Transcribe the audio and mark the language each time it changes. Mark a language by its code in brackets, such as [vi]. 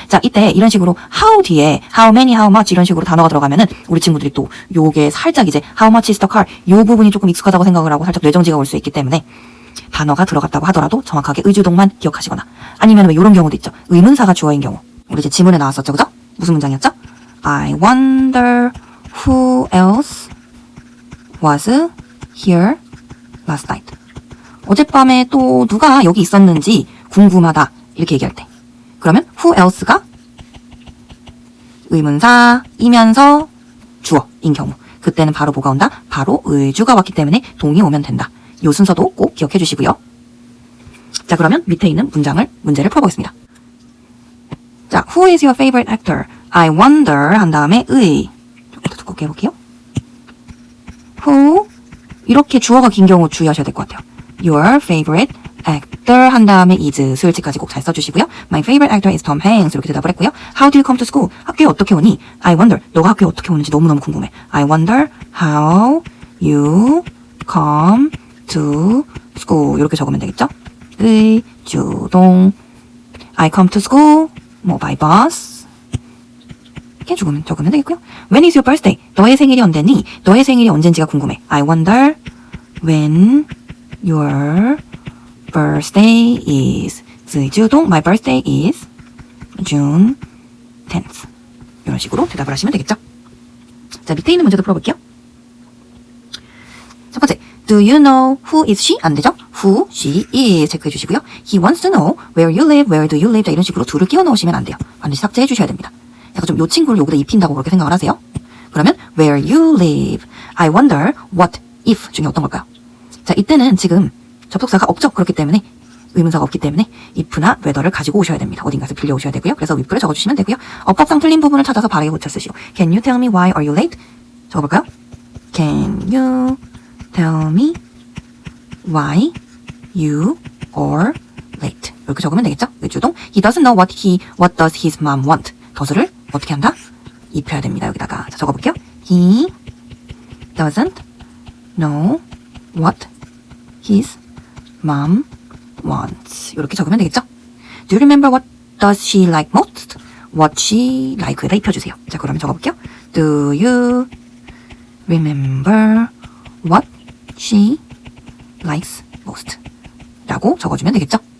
[ko] 자, 이때 이런 식으로 how 뒤에 [en] how many, how much [ko] 이런 식으로 단어가 들어가면은 우리 친구들이 또 요게 살짝 이제 [en] how much is the car [ko] 요 부분이 조금 익숙하다고 생각을 하고 살짝 뇌정지가 올 수 있기 때문에 단어가 들어갔다고 하더라도 정확하게 의주동만 기억하시거나 아니면 왜 이런 경우도 있죠. 의문사가 주어인 경우. 우리 이제 지문에 나왔었죠. 그죠? 무슨 문장이었죠? [en] I wonder who else was here last night. [ko] 어젯밤에 또 누가 여기 있었는지 궁금하다. 이렇게 얘기할 때. 그러면 who else가 의문사이면서 주어인 경우. 그때는 바로 뭐가 온다? 바로 의주가 왔기 때문에 동이 오면 된다. 이 순서도 꼭 기억해 주시고요. 자, 그러면 밑에 있는 문제를 풀어보겠습니다. [en] 자, who is your favorite actor? I wonder [ko] 한 다음에 조금 더 두껍게 해볼게요. who 이렇게 주어가 긴 경우 주의하셔야 될 것 같아요. [en] Your favorite actor [ko] 한 다음에 is 수일치까지 꼭 잘 써주시고요. [en] My favorite actor is Tom Hanks [ko] 이렇게 대답을 했고요. [en] How do you come to school? [ko] 학교에 어떻게 오니? [en] I wonder [ko] 너가 학교에 어떻게 오는지 너무너무 궁금해. [en] I wonder how you come to school [ko] 이렇게 적으면 되겠죠? [en] 의주동 I come to school by bus [ko] 이렇게 적으면 되겠고요. [en] When is your birthday? [ko] 너의 생일이 언제니? 너의 생일이 언젠지가 궁금해. [en] I wonder when your birthday is. 의주동 my birthday is June 10th. [ko] 이런 식으로 대답을 하시면 되겠죠. 자, 밑에 있는 문제도 풀어볼게요. [en] 첫 번째, do you know who is she? [ko] 안 되죠? [en] who she is [ko] 체크해 주시고요. [en] He wants to know where you live, where do you live. [ko] 자, 이런 식으로 do를 끼워 넣으시면 안 돼요. 반드시 삭제해 주셔야 됩니다. 약간 좀 요 친구를 여기다 입힌다고 그렇게 생각을 하세요. [en] 그러면 where you live. I wonder what if [ko] 중에 어떤 걸까요? 자, 이때는 지금 접속사가 없죠. 그렇기 때문에 의문사가 없기 때문에 if나 whether를 가지고 오셔야 됩니다. 어딘가에서 빌려오셔야 되고요. 그래서 with를 적어주시면 되고요. 어법상 틀린 부분을 찾아서 바르게 고쳐 쓰시오. [en] Can you tell me why are you late? [ko] 적어볼까요? [en] Can you tell me why you are late? [ko] 이렇게 적으면 되겠죠? [en] 의주동 He doesn't know what does his mom want? [ko] does를 어떻게 한다? 입혀야 됩니다. 여기다가 자, 적어볼게요. [en] He doesn't know what his mom wants. [ko] 이렇게 적으면 되겠죠? [en] Do you remember what does she like most? What she like [ko] 에다 입혀주세요. 자, 그러면 적어볼게요. [en] Do you remember what she likes most [ko] 라고 적어주면 되겠죠?